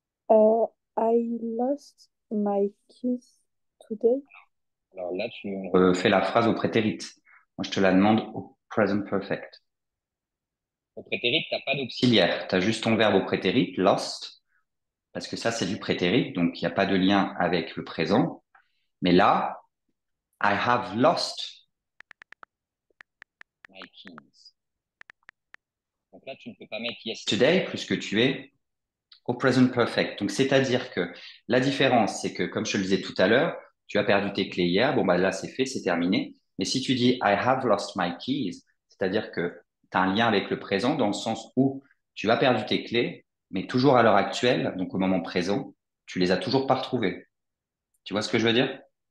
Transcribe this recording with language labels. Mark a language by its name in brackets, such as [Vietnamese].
[English] euh, I lost my keys today. [French] Alors là, tu fais la phrase au prétérit. Moi, je te la demande au present perfect. Au prétérit, tu n'as pas d'auxiliaire. Tu as juste ton verbe au prétérit, lost, parce que ça, c'est du prétérit, donc il n'y a pas de lien avec le présent. Mais là, [English] I have lost my keys. [French] Donc là, tu ne peux pas mettre yesterday puisque tu es au present perfect. Donc, c'est-à-dire que la différence, c'est que, comme je te le disais tout à l'heure, tu as perdu tes clés hier, bon, bah, là, c'est fait, c'est terminé. Mais si tu dis [English] I have lost my keys, [French] c'est-à-dire que tu as un lien avec le présent dans le sens où tu as perdu tes clés, mais toujours à l'heure actuelle, donc au moment présent, tu les as toujours pas retrouvées. Tu vois ce que je veux dire?